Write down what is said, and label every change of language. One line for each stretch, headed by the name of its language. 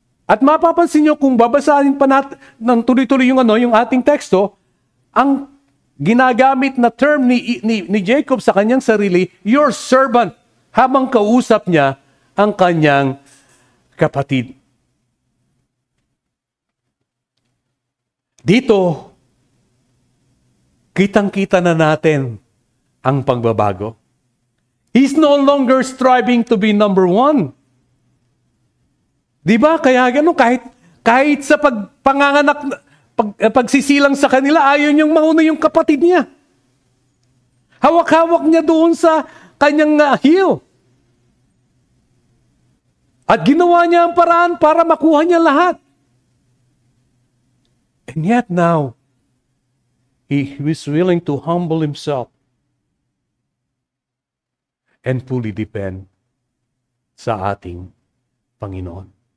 Filipino: At mapapansin nyo kung babasahin pa natin ng tuloy-tuloy yung ating teksto, ang ginagamit na term ni Jacob sa kanyang sarili,
English: your servant,
Filipino: habang kausap niya ang kanyang kapatid. Dito, kitang-kita na natin ang pagbabago.
English: He's no longer striving to be number 1.
Filipino: Di ba? Kaya gano'n, kahit sa pagpanganganak, pagsisilang sa kanila, ayaw niyang mauna yung kapatid niya. Hawak-hawak niya doon sa kanyang heel. At ginawa niya ang paraan para makuha niya lahat.
English: And yet now, he was willing to humble himself and fully depend
Filipino: sa ating Panginoon.